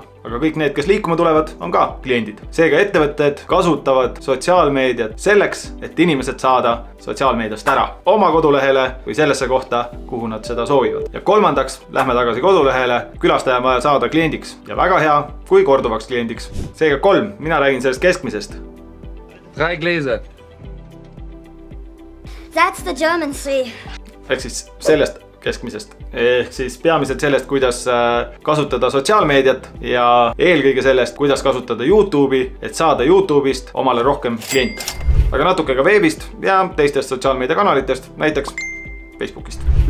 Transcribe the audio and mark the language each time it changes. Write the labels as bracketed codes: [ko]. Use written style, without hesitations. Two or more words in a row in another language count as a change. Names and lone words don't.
[et] Aga kõik need, kes liikuma tulevad, on ka kliendid. Seega ettevõtted kasutavad sotsiaalmeediat selleks, et inimesed saada sotsiaalmeediast ära oma kodulehele või sellesse kohta, kuhu nad seda soovivad. Ja kolmandaks, lähme tagasi kodulehele, külastaja on vaja saada kliendiks ja väga hea, kui korduvaks kliendiks. Seega 3, mina räägin sellest keskmisest. [de] 3 Gläser. [en] That's the German sea. [et] Ehk siis sellest keskmisest. Ehk siis peamiselt sellest, kuidas kasutada sotsiaalmeediat ja eelkõige sellest, kuidas kasutada YouTube'i, et saada YouTube'ist omale rohkem kliente. Aga natuke ka veebist ja teistest sotsiaalmeediakanalitest, näiteks Facebookist.